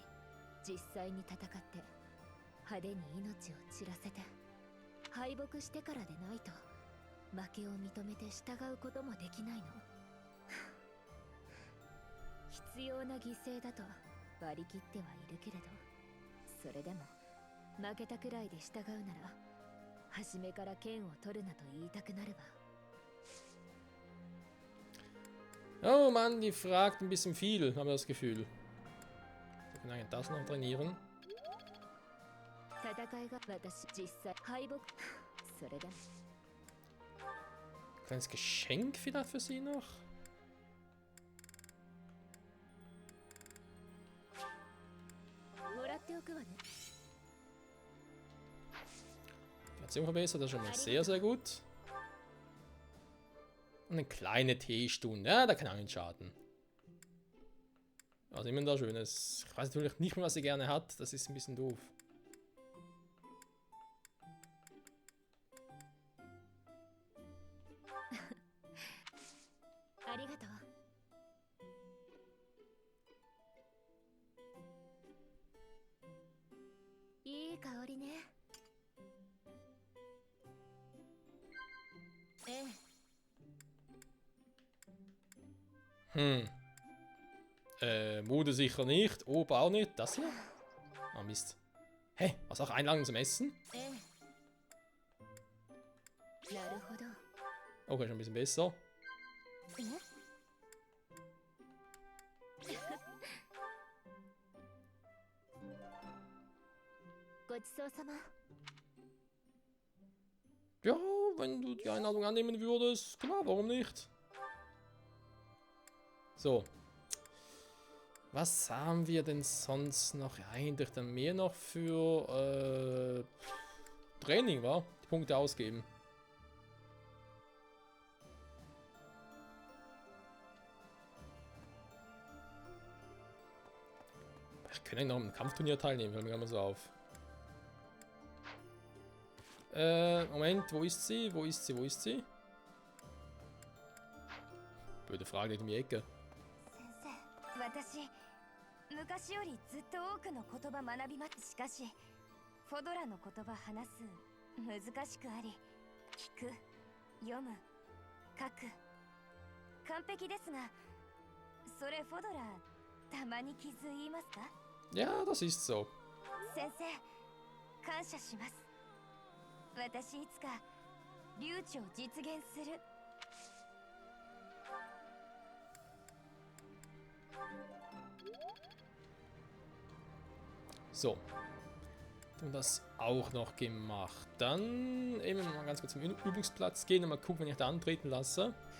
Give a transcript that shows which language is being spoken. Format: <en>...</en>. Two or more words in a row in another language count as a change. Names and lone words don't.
<ja>実際に戦って派手に命を散らせて敗北してからでないと負けを認めて従うこともできないの。必要な犠牲だと割り切ってはいるけれど、それでも負けたくらいで従うなら初めから剣を取るなと言いたくなるわ。</ja> <de>Oh Mann, die fragt ein bisschen viel, habe ich das Gefühl. Wir können eigentlich das noch trainieren. 戦いが私実際敗北それでも Kleines Geschenk vielleicht für sie noch?</de> <ja>もらっておくわね。</ja> <de>Die Erziehung verbessert, das ist schon mal sehr, sehr gut. Und eine kleine Teestunde, ja, da kann auch nicht schaden. Also immer da Schönes. Ich weiß natürlich nicht mehr, was sie gerne hat, das ist ein bisschen doof.</de> <ja>ありがとう。いい香りね。ええ。</ja> <de>Mode sicher nicht, Ober auch nicht. Das hier? Ah, Mist. Hä? Was auch Einladung zum Essen? ええ。なるほど。 Okay, schon ein bisschen besser.</de> <ja>ごちそうさま。</ja> <de>Ja, wenn du die Einladung annehmen würdest, klar, warum nicht? So. Was haben wir denn sonst noch? Ja, eigentlich dann mehr noch für Training, wa? Die Punkte ausgeben. Ich könnte noch am Kampfturnier teilnehmen, fällt mir gerade mal so auf. Moment, wo ist sie? Wo ist sie? Wo ist sie? Blöde Frage in die Ecke.</de> <ja>私昔よりずっと多くの言葉学びます。しかしフォドラの言葉話す難しくあり、聞く、読む、書く完璧ですが、それフォドラたまに傷言いますか？</ja> <de>Ja, das ist so.</de> <ja>先生感謝します。私いつかリュウチを実現する。</ja> <de>So. Und das auch noch gemacht. Dann eben mal ganz kurz zum Übungsplatz gehen und mal gucken, wenn ich da antreten lasse.</de>